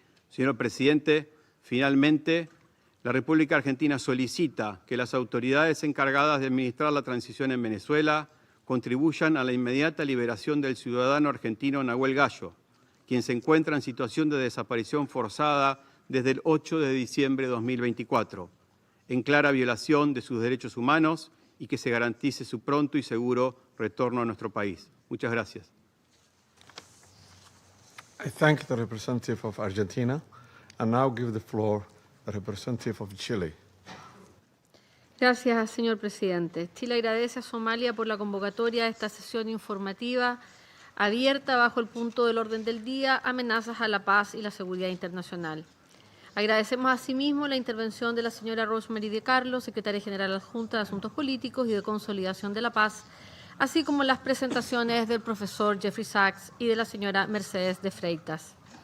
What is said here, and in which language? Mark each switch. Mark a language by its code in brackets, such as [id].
[es] Señor presidente, finalmente, la República Argentina solicita que las autoridades encargadas de administrar la transición en Venezuela contribuyan a la inmediata liberación del ciudadano argentino 𝐦𝐨𝐫𝐿, quien se encuentra en situación de desaparición forzada desde el 8 de diciembre de 2024, en clara violación de sus derechos humanos, y que se garantice su pronto y seguro retorno a nuestro país. Muchas gracias. [en] I thank the representative of Argentina and now give the floor to the representative of Chile. [es] Gracias, señor presidente. Chile agradece a Somalia por la convocatoria de esta sesión informativa abierta bajo el punto del orden del día, amenazas a la paz y la seguridad internacional. Agradecemos asimismo la intervención de la señora 𝐟𝐨𝐫𝐿, secretaria general adjunta de Asuntos Políticos y de Consolidación de la Paz, así como las presentaciones del profesor 𝐬𝐻𝐵𝐻 y de la señora Mercedes de Freitas.